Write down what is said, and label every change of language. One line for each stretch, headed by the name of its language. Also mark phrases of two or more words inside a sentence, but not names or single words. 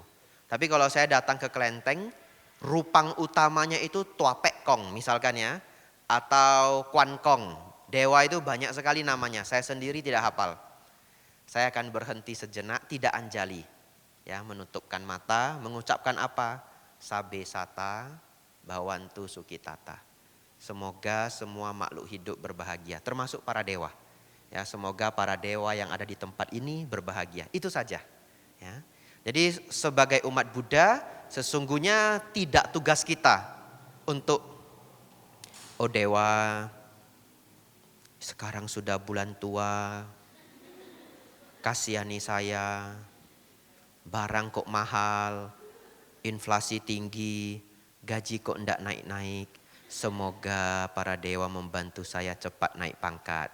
Indonesian: Tapi kalau saya datang ke kelenteng, rupang utamanya itu Tua Pek Kong misalkan ya, atau Kwan Kong. Dewa itu banyak sekali namanya, saya sendiri tidak hafal. Saya akan berhenti sejenak, tidak anjali. Ya, menutupkan mata, mengucapkan apa?
Pali: Sabe sata, bawantu sukitata.
Indonesian: Semoga semua makhluk hidup berbahagia, termasuk para dewa. Ya, semoga para dewa yang ada di tempat ini berbahagia. Itu saja. Ya. Jadi sebagai umat Buddha, sesungguhnya tidak tugas kita untuk, oh dewa, sekarang sudah bulan tua, kasihani saya, barang kok mahal, inflasi tinggi, gaji kok enggak naik-naik, semoga para dewa membantu saya cepat naik pangkat.